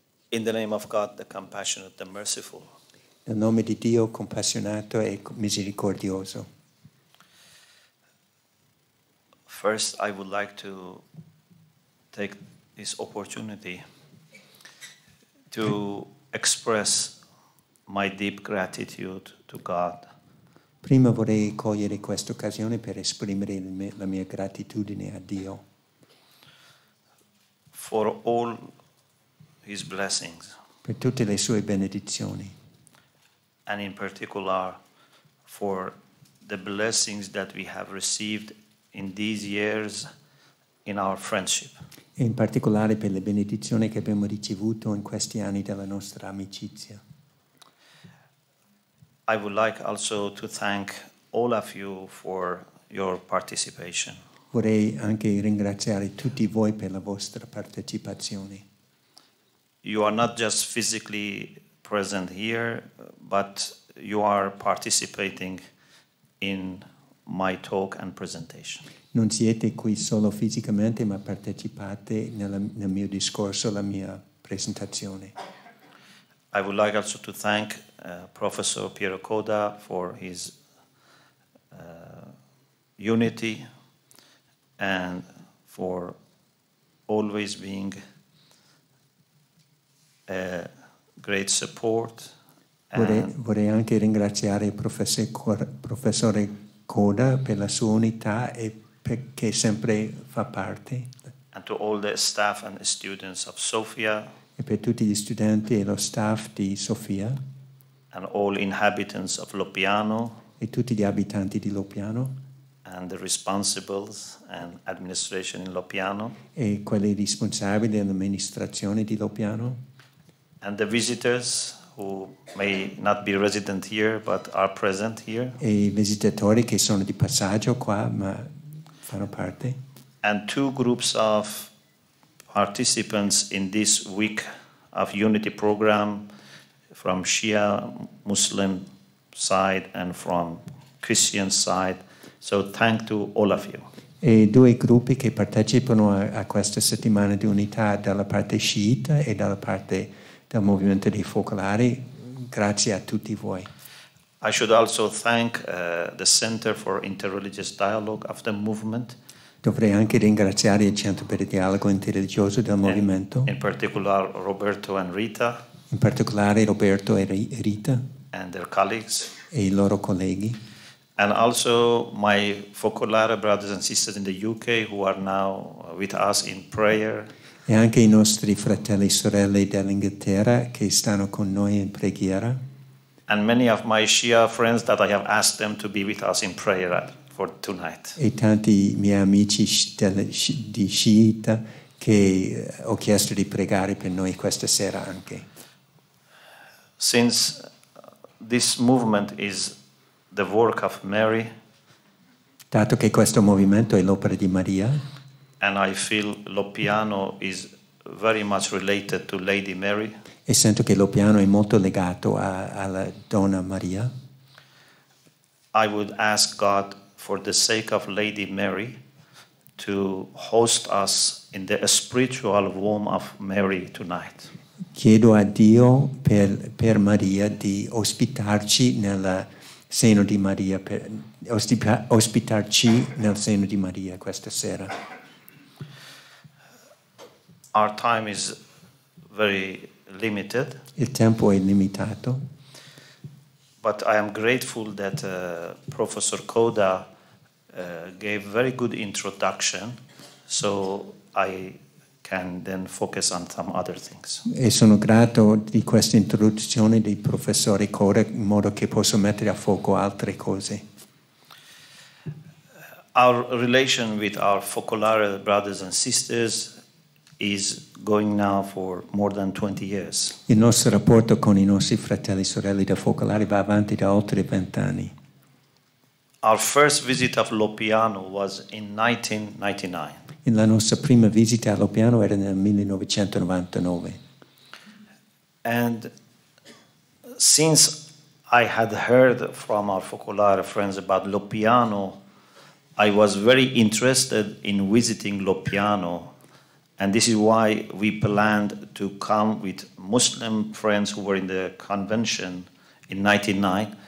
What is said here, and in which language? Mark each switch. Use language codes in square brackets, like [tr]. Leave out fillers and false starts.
[en] In the name of God, the compassionate, the merciful. [it] Nel nome di Dio compassionato e misericordioso. [en] First, I would like to take this opportunity to express my deep gratitude to God. [it] Prima vorrei cogliere questa occasione per esprimere la mia gratitudine a Dio. [en] For all His blessings. [it] Per tutte le sue benedizioni. [en] And in particular for the blessings that we have received in these years in our friendship. [it] E in particolare per le benedizioni che abbiamo ricevuto in questi anni della nostra amicizia. [en] I would like also to thank all of you for your participation. [it] Vorrei anche ringraziare tutti voi per la vostra partecipazione. [en] You are not just physically present here, but you are participating in my talk and presentation. [it] Non siete qui solo fisicamente, ma partecipate nel mio discorso, alla mia presentazione. [en] I would like also to thank Professor Piero Coda for his unity and for always being a great support. [it] Vorrei anche ringraziare il professore Coda per la sua unità e perché sempre fa parte. [en] And to all the staff and students of Sofia. [it] E per tutti gli studenti e lo staff di Sofia. [en] And all inhabitants of Loppiano. [it] E tutti gli abitanti di Loppiano. [en] And the responsibles and administration in Loppiano. [it] E quelli responsabili dell'amministrazione di Loppiano. [en] And the visitors who may not be resident here but are present here. [it] E i visitatori che sono di passaggio qua ma fanno parte. [en] And two groups of participants in this week of unity program from Shia Muslim side and from Christian side. So thank to all of you. [it] E due gruppi che partecipano a questa settimana di unità dalla parte sciita e dalla parte del movimento dei focolari. Grazie a tutti voi. [en] I should also thank the Center for Interreligious Dialogue of the movement. [it] Dovrei anche ringraziare il Centro per il Dialogo Interreligioso del movimento. [en] In particular Roberto and Rita. [it] In particolare Roberto e Rita. [en] And their colleagues. [it] E i loro colleghi. [en] And also my Focolare brothers and sisters in the UK who are now with us in prayer. [it] E anche i nostri fratelli e sorelle dell'Inghilterra che stanno con noi in preghiera. [en] And many of my Shia friends that I have asked them to be with us in prayer for tonight. [it] E tanti miei amici di Sciita che ho chiesto di pregare per noi questa sera anche. [en] Since this movement is the work of Mary, [it] dato che questo movimento è l'opera di Maria, [en] and I feel Loppiano is very much related to Lady Mary, [it] e sento che Loppiano è molto legato alla donna Maria, [en] I would ask God, for the sake of Lady Mary, to host us in the spiritual womb of Mary tonight. [it] Chiedo a Dio per Maria di ospitarci nel seno di Maria, ospitarci nel seno di Maria questa sera. [en] Our time is very limited. [it] Il tempo è limitato. [en] But I am grateful that Professor Koda gave very good introduction, so I can then focus on some other things. [it] E sono grato di questa introduzione del professore Koda in modo che posso mettere a fuoco altre cose. [en] Our relation with our Focolare brothers and sisters is going now for more than 20 years. [it] Il nostro rapporto con i nostri fratelli e sorelle da Focolare va avanti da oltre 20 anni. [en] Our first visit of Loppiano was in 1999. [it] La nostra prima visita a Loppiano era nel 1999. [en] And since I had heard from our Focolare friends about Loppiano, I was very interested in visiting Loppiano. And this is why we planned to come with Muslim friends who were in the convention in 1999.